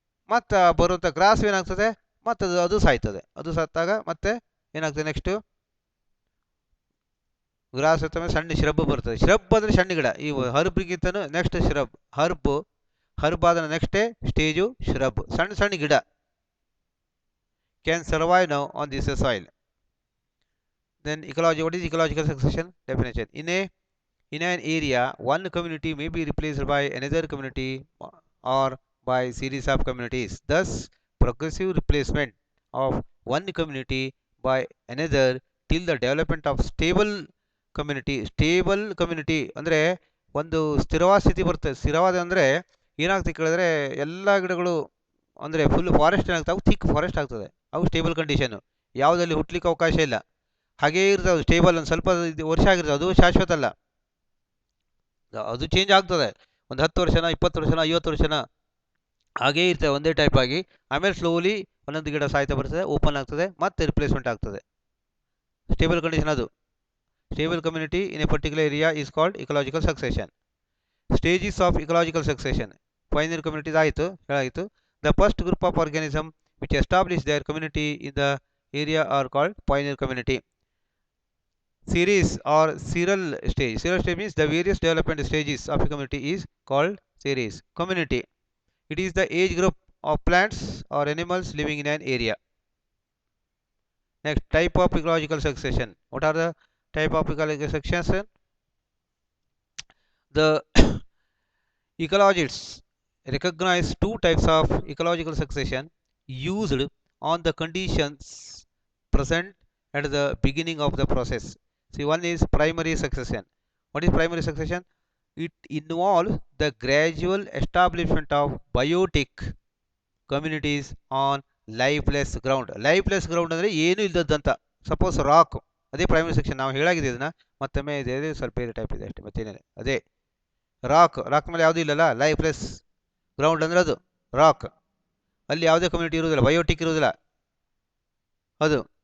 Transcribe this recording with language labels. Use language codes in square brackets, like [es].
[kn] ಮತ್ತು ಬರುವಂಥ ಗ್ರಾಸ್ ಏನಾಗ್ತದೆ, ಮತ್ತು ಅದು ಸಾಯ್ತದೆ. ಅದು ಸತ್ತಾಗ ಮತ್ತೆ ಏನಾಗ್ತದೆ ನೆಕ್ಸ್ಟು ಗ್ರಾಸ್ ಸತ್ತ ಸಣ್ಣ ಶ್ರಬ್ ಬರ್ತದೆ. ಶ್ರಬ್ ಅಂದರೆ ಸಣ್ಣ ಗಿಡ, ಈ ಹರ್ಬ್ಗಿಂತನೂ ನೆಕ್ಸ್ಟ್ ಶ್ರಬ್. ಹರ್ಬ್ ಆದ ನೆಕ್ಸ್ಟೇ ಸ್ಟೇಜು ಶ್ರಬ್, ಸಣ್ಣ ಸಣ್ಣ ಗಿಡ [en] Can survive now on this soil. [kn] Then ecology. [en] What is ecological succession definition? In an area, one community may be replaced by another community or by series of communities. Thus, progressive replacement of one community by another till the development of stable community. [kn] Stable community ಅಂದರೆ ಒಂದು ಸ್ಥಿರವಾದ ಸ್ಥಿತಿ ಬರ್ತದೆ. ಸ್ಥಿರವಾದ ಅಂದರೆ ಏನಾಗ್ತದೆ ಕೇಳಿದ್ರೆ ಎಲ್ಲ ಗಿಡಗಳು ಅಂದರೆ ಫುಲ್ ಫಾರೆಸ್ಟ್ ಏನಾಗ್ತವೆ, ಥಿಕ್ ಫಾರೆಸ್ಟ್ ಆಗ್ತದೆ, ಅವು ಸ್ಟೇಬಲ್ ಕಂಡೀಷನು, ಯಾವುದಲ್ಲಿ ಹುಟ್ಲಿಕ್ಕೆ ಅವಕಾಶ ಇಲ್ಲ, ಹಾಗೇ ಇರ್ತವೆ ಸ್ಟೇಬಲ್. ಒಂದು ಸ್ವಲ್ಪ ವರ್ಷ ಆಗಿರ್ತದೆ, ಅದು ಶಾಶ್ವತ ಅಲ್ಲ, ಅದು ಚೇಂಜ್ ಆಗ್ತದೆ. ಒಂದು 10 ವರ್ಷನ 20 ವರ್ಷನ 50 ವರ್ಷನ ಹಾಗೇ ಇರ್ತದೆ ಒಂದೇ ಟೈಪ್ ಆಗಿ. ಆಮೇಲೆ ಸ್ಲೋಲಿ ಒಂದೊಂದು ಗಿಡ ಸಾಯ್ತಾ ಬರ್ತದೆ, ಓಪನ್ ಆಗ್ತದೆ, ಮತ್ತೆ ರಿಪ್ಲೇಸ್ಮೆಂಟ್ ಆಗ್ತದೆ. ಸ್ಟೇಬಲ್ ಕಂಡೀಷನ್ ಅದು. [en] Stable community in a particular area is called ecological succession. Stages of ecological succession. Pioneer communities [kn] ಆಯಿತು, ಹೇಳಾಯಿತು. [en] The first group of organism which establish their community in the area are called pioneer community. Series or serial stage. Serial stage means the various development stages of a community is called series. Community. It is the age group of plants or animals living in an area. Next, type of ecological succession. What are the type of ecological succession? The ecologists recognize two types of ecological succession used on the conditions present at the beginning of the process. See, one is primary succession. What is primary succession? It involves the gradual establishment of biotic communities on lifeless ground. [kn] Lifeless ground ಅಂದರೆ ಏನು ಇಲ್ಲದಂತ, suppose rock, ಅದೇ primary section. ನಾವು ಹೇಳಾಗಿದೆ ಇದನ್ನ, ಮತ್ತೊಮ್ಮೆ ಇದೆ ಸ್ವಲ್ಪ ಬೇರೆ type ಇದೆ ಅಷ್ಟೇ, ಮತ್ತೇನಿಲ್ಲ. ಅದೇ ರಾಕ್ ಮೇಲೆ ಯಾವುದೂ ಇಲ್ಲಲ್ಲ, ಲೈಫ್ಲೆಸ್ ಗ್ರೌಂಡ್ ಅಂದರೆ ಅದು ರಾಕ್, ಅಲ್ಲಿ ಯಾವುದೇ ಕಮ್ಯುನಿಟಿ ಇರುವುದಿಲ್ಲ, ಬಯೋಟಿಕ್ ಇರುವುದಿಲ್ಲ ಅದು.